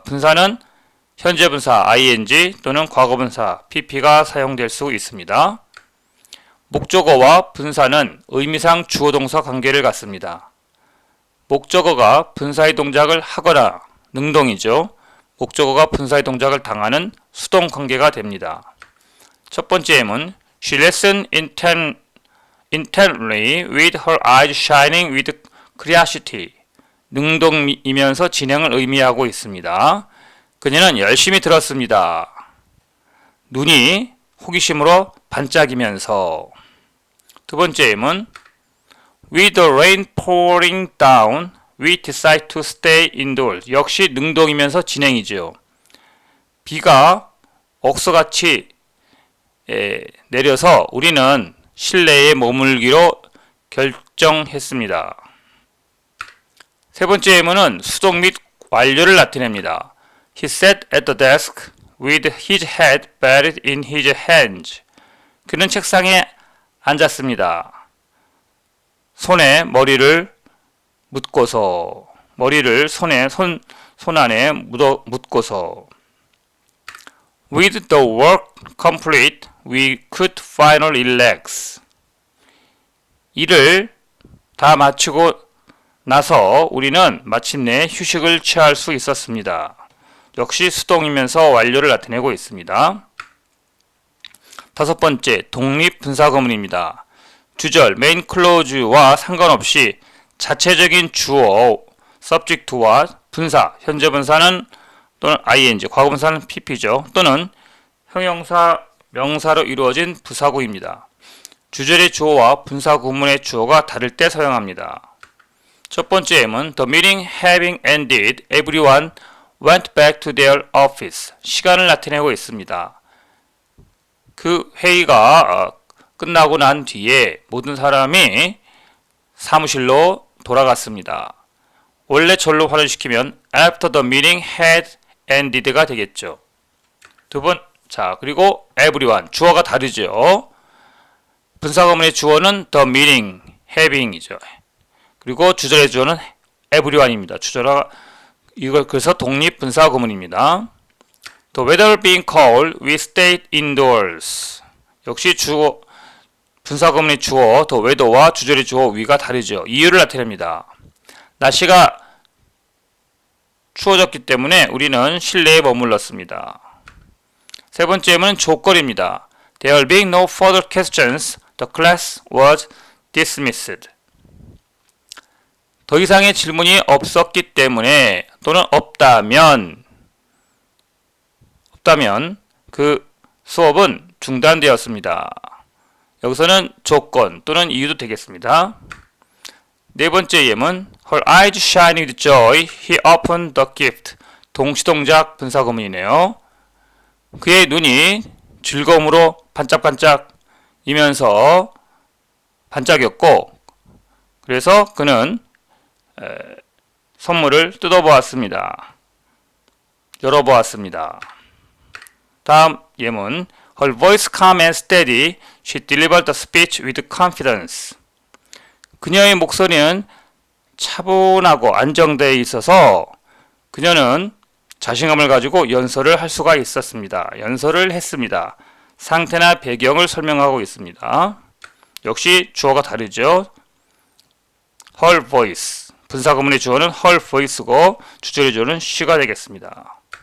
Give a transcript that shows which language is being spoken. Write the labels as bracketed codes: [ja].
[ko] 분사는 현재 분사 ing 또는 과거 분사 pp가 사용될 수 있습니다. 목적어와 분사는 의미상 주어 동사 관계를 갖습니다. 목적어가 분사의 동작을 하거나 능동이죠. 목적어가 분사의 동작을 당하는 수동 관계가 됩니다. 첫 번째 예문 [en] She listened intently with her eyes shining with curiosity. [ko] 능동이면서 진행을 의미하고 있습니다. 그녀는 열심히 들었습니다. 눈이 호기심으로 반짝이면서. 두 번째 예문. [en] With the rain pouring down, we decide to stay indoors. [ko] 역시 능동이면서 진행이죠. 비가 억수같이 내려서 우리는 실내에 머물기로 결정했습니다. 세 번째 예문은 수동 및 완료를 나타냅니다. [en] He sat at the desk with his head buried in his hands. [ko] 그는 책상에 앉았습니다. 손에 머리를 묻고서, 머리를 손 안에 묻고서. [en] With the work complete, we could finally relax. [ko] 일을 다 마치고 나서 우리는 마침내 휴식을 취할 수 있었습니다. 역시 수동이면서 완료를 나타내고 있습니다. 다섯 번째, 독립분사구문입니다. 주절, main clause와 상관없이 자체적인 주어, subject와 분사, 현재 분사는 또는 ing, 과거분사는 pp죠. 또는 형용사, 명사로 이루어진 부사구입니다. 주절의 주어와 분사 구문의 주어가 다를 때 사용합니다. 첫 번째 예문, [en] The meeting having ended, everyone went back to their office. [ko] 시간을 나타내고 있습니다. 그 회의가 끝나고 난 뒤에 모든 사람이 사무실로 돌아갔습니다. 원래 절로 활용시키면 [en] after the meeting had ended [ko] 가 되겠죠. 두 번, 자, 그리고 everyone, 주어가 다르죠. 분사구문의 주어는 [en] the meeting, having [ko] 이죠. 그리고 주절의 주어는 everyone입니다. 주절화, 이걸 그래서 독립분사구문입니다. [en] The weather being cold, we stayed indoors. [ko] 역시 주어, 분사구문의 주어, [en] the weather [ko] 와 주절의 주어 we가 다르죠. 이유를 나타냅니다. 날씨가 추워졌기 때문에 우리는 실내에 머물렀습니다. 세 번째 예문은 조건입니다. [en] There being no further questions, the class was dismissed. [ko] 더 이상의 질문이 없었기 때문에 또는 없다면 그 수업은 중단되었습니다. 여기서는 조건 또는 이유도 되겠습니다. 네 번째 예문, [en] Her eyes shine with joy, he opened the gift. [ko] 동시동작 분사구문이네요. 그의 눈이 즐거움으로 반짝반짝이면서 반짝였고, 그래서 그는 선물을 뜯어보았습니다. 열어보았습니다. 다음 예문, [en] Her voice calm and steady, she delivered the speech with confidence. [ko] 그녀의 목소리는 차분하고 안정되어 있어서 그녀는 자신감을 가지고 연설을 할 수가 있었습니다. 연설을 했습니다. 상태나 배경을 설명하고 있습니다. 역시 주어가 다르죠. [en] Her voice, [ko] 분사구문의 주어는 her voice고 주절의 주어는 she가 되겠습니다.